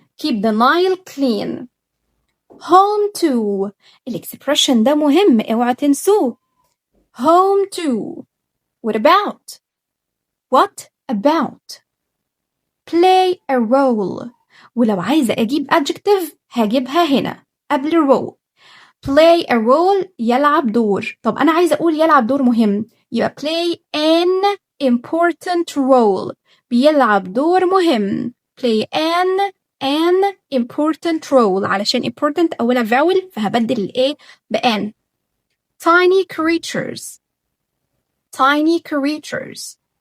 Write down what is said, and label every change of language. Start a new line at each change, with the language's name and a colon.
English: keep the Nile clean. home to.
Arabic: الإكسبريشن ده مهم، اوعى تنسوه. home to.
English: what about play a role.
Arabic: ولو عايزة أجيب adjective هجيبها هنا قبل role.
English: play a role
Arabic: يلعب دور. طب أنا عايزة أقول يلعب دور مهم، يبقى
English: play an important role.
Arabic: بيلعب دور مهم.
English: play an important role.
Arabic: علشان important أولها vowel فهبدل ال A بan.
English: tiny creatures.